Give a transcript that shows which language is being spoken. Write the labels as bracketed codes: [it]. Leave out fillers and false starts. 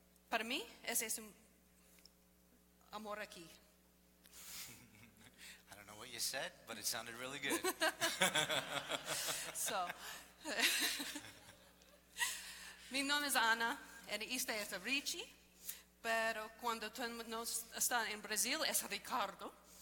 [pt] Para mim, esse é amor aqui. [en] I don't know what you said, but it sounded really good. [pt] So, meu nome é Ana, e isto é Richie, pero quando nós estamos em Brasil, é Ricardo.